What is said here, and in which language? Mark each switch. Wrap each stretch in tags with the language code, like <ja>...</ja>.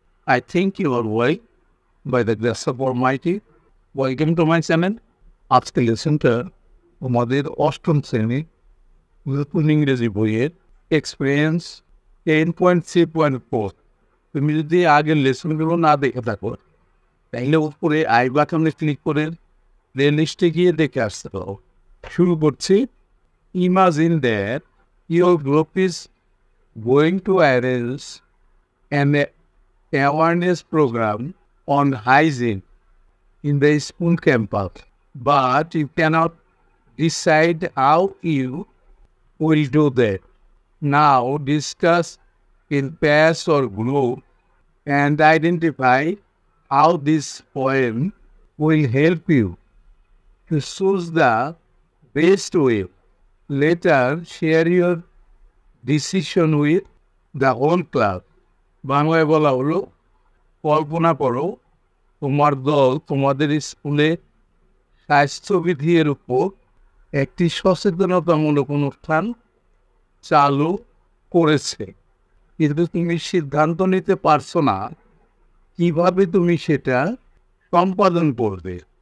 <en>I think you are well by the grace of Almighty. Welcome to my channel.</en> <bn>আজকে লেসনটা আমাদের অষ্টম শ্রেণী নতুন ইংরেজি বইয়ের এক্সপিরিয়েন্স 10.3.4। তুমি যদি আগের লেসনগুলো না দেখে থাকো তাহলে উপরে আই বাটনে ক্লিক করে প্লে লিস্টে গিয়ে দেখে আসতে পারো। শুরু করছি।</bn> <en>Imagine that your group is going to arrange an awareness program on hygiene in the school campus, but you cannot decide how you will do that. Now discuss in pairs or group and identify how this poem will help you to choose the best way. Later, share your decision with the whole class.</en> <bn>বাংলায় বলা হলো, কল্পনা করো তোমার দল তোমাদের স্কুলে স্বাস্থ্যবিধির উপর একটি সচেতনতামূলক অনুষ্ঠান চালু করেছে, কিন্তু তুমি সিদ্ধান্ত নিতে পারছো না কিভাবে তুমি সেটা সম্পাদন করবে।</bn>